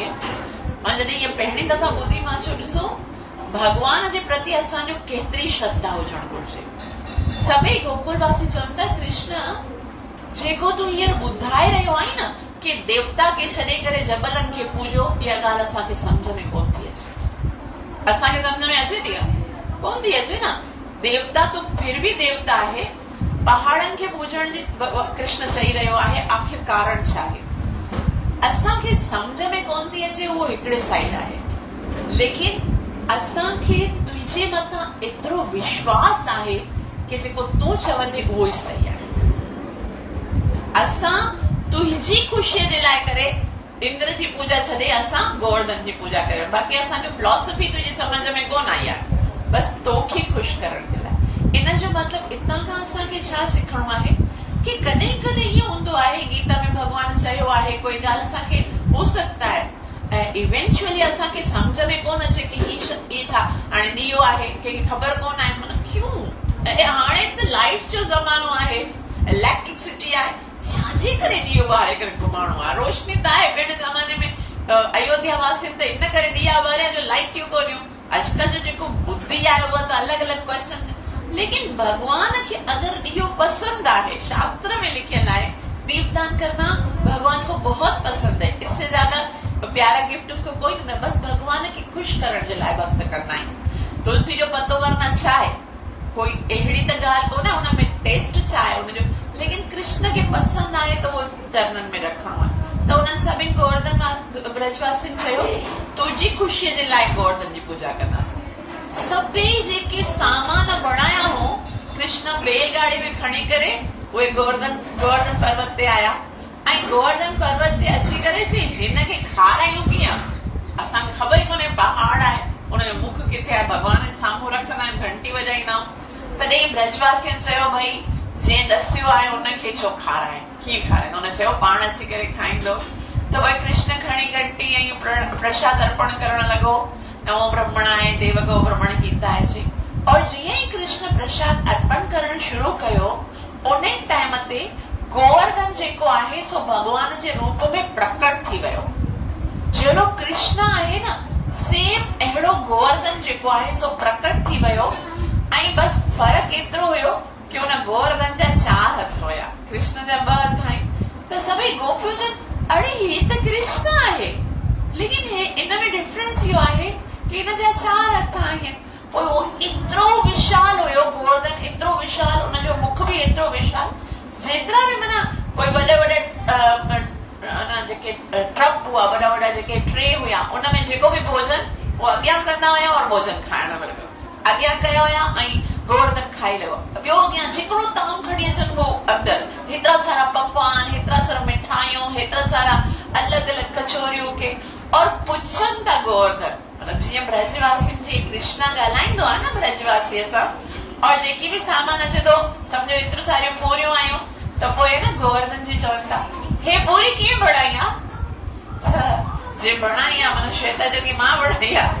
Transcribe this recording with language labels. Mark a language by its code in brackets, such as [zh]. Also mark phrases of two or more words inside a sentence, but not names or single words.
[sd] मां जॾहिं इहा पहिरीं दफ़ा ॿुधी मां चयो ॾिसो भगवान जे प्रति असांजो केतिरी श्रद्धा हुजणु घुरिजे। सभई गोकुलवासी चवनि था कृष्ण जेको तूं हींअर ॿुधाए रहियो आहीं न कि देवता खे छॾे करे जबलनि खे पूजो, इहा ॻाल्हि असांखे सम्झ में कोन थी अचे। असांखे सम्झ में अचे थी? कोन थी अचे न। देवता [hi] तो फिर भी [sd] देवता आहे, पहाड़नि खे पूजण जी कृष्ण चई रहियो आहे, आखिर कारण छा आहे? असांखे सम्झ में कोन थी अचे, उहो हिकिड़े साइड आहे। लेकिन असांखे तुंहिंजे मथां एतिरो विश्वास आहे कि जेको तूं चवंदी उहो ई सही आहे। असां तुंहिंजी ख़ुशीअ जे लाइ करे इंद्र जी पूजा छॾे असां गोवर्धन जी पूजा कयूं। बाक़ी असांखे फिलॉसफी तुंहिंजी समझ में कोन आई आहे, बसि तोखे ख़ुशि करण जे लाइ। इन जो मतिलबु इतां खां असांखे छा सिखणो आहे कि कॾहिं कॾहिं इहो हूंदो आहे, गीता में भगवान चयो आहे कोई ॻाल्हि असांखे [hi] हो सकता है [sd] ऐं इवेंचुअली असांखे सम्झ में कोन अचे कि ही छा हाणे ॾीओ आहे, कंहिंखे ख़बर कोन आहे माना क्यों। हाणे त लाइट जो ज़मानो आहे, इलेक्ट्रिसिटी आहे, छाजे करे ॾीओ ॿारे करे घुमाइणो आहे। रोशनी त आहे, पहिरें ज़माने में अयोध्या वासियुनि त इन करे ॾीआ ॿारिया जो लाइटियूं कोन्हियूं। अॼुकल्ह जो जेको बुद्धि आहे उहा त अलॻि अलॻि क्वेश्चन, लेकिन भगवान खे अगर ॾीओ पसंद आहे, शास्त्र में लिखियल आहे [hi] दीपदान करना भगवान को बहुत पसंद है, इससे ज्यादा प्यारा गिफ्ट उसको कोई न, [sd] बस भगवान खे ख़ुशि करण जे लाइ भक्त कंदा आहियूं। तुलसी जो पत्तो वरना छा आहे, कोई अहिड़ी त ॻाल्हि कोन्हे हुनमें टेस्ट छा आहे हुनजो, लेकिन कृष्ण खे पसंद आहे त उहो चरणनि में रखणो आहे। त उन्हनि सभिनि गोवर्धन ब्रजवासियुनि चयो तुंहिंजी ख़ुशीअ जे लाइ गोवर्धन जी पूजा कंदासीं। सभई जेके सामान बणाया हो कृष्ण बैलगाड़ी में खणी करे उहे गोवर्धन पर्वत ते आया ऐं गोवर्धन पर्वत ते अची करे चई हिनखे खारायूं कीअं, असांखे ख़बर ई कोन्हे पहाड़ आहे, हुनजो मुख किथे आहे, भगवान जे साम्हूं रखंदा आहियूं, घंटी वॼाईंदा आहियूं। तॾहिं ब्रजवासियुनि चयो भई जंहिं ॾसियो आहे हुनखे छो खाराए, कीअं खाराए, हुन चयो पाण अची करे खाईंदो। त भई कृष्ण खणी घंटी ऐं प्रसाद अर्पण करण लॻो, [sa] नमो ब्रह्मणाय देवगो ब्रह्मण गीताय जी। [sd] और जीअं ई कृष्ण प्रसाद अर्पण करण शुरू कयो उन टाइम ते गोवर्धन जेको आहे सो भगवान जे रूप में प्रकट थी वियो। जहिड़ो कृष्ण आहे न सेम अहिड़ो गोवर्धन जेको आहे सो प्रकट थी वियो ऐं बस फर्क एतिरो हुयो कि हुन गोवर्धन जा 4 हथ हुया, कृष्ण जा 2 हथ आहिनि। त सभई गोपियूं जन अरे हे त कृष्ण आहे, लेकिन इन में डिफरेंस इहो आहे कि हिन जा 4 हथ आहिनि। पोइ उहो एतिरो विशाल हुयो गोवर्धन, एतिरो विशाल, उनजो मुख बि एतिरो विशाल, जेतिरा बि माना कोई वॾे जेके ट्रक हुआ, वॾा जेके ट्रे हुया, उनमें जेको बि भोजन उहो अॻियां कंदा हुया और भोजन खाइण लॻो, अॻियां कया हुया ऐं गोवर्धन खाई लियो। ॿियो अॻियां जेतिरो ताम खणी अचनि उहो अंदरि, हेतिरा सारा पकवान, हेतिरा सारा मिठाइयूं, हेतिरा सारा अलॻि अलॻि कचोरियूं के, और पुछनि था गोवर्धन, मतलब जीअं ब्रजवासी जी कृष्ण ॻाल्हाईंदो आहे न ब्रजवासीअ सां, और जेकी बि सामान अचे थो सम्झो एतिरो सारियूं पूरियूं आयूं त पोइ न गोवर्धन जी चवनि था हे पूरी कीअं बणाई आहे, जे बणाई आहे माना श्वेता चवंदी मां बणाई आहे।